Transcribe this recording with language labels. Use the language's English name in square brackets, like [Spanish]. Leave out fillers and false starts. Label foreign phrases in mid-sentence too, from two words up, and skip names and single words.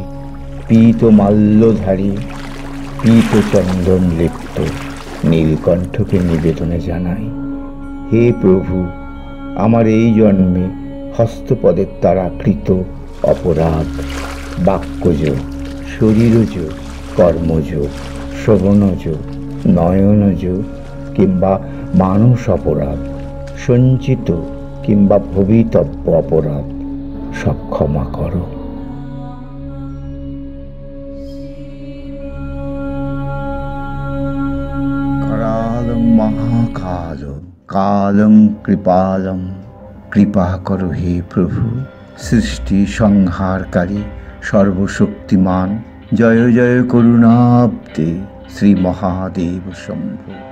[Bangla] পীত মাল্যধারী পীত চন্দন লিপ্ত নীলকণ্ঠকে নিবেদনে জানাই, হে প্রভু, আমার এই জন্মে হস্তপদের দ্বারা কৃত অপরাধ বাক্যজ শরীরজ কর্মজ শ্রবণজ নয়নজ কিংবা মানস অপরাধ সঞ্চিত কিংবা ভবিতব্য অপরাধ সব ক্ষমা করো। [Sanskrit] करालं महाकाल कालं कृपालं [Bangla] কৃপা করো হে প্রভু, সৃষ্টি সংহারকারী সর্বশক্তিমান জয় জয় করুণাব্দে শ্রী মহাদেব শম্ভু।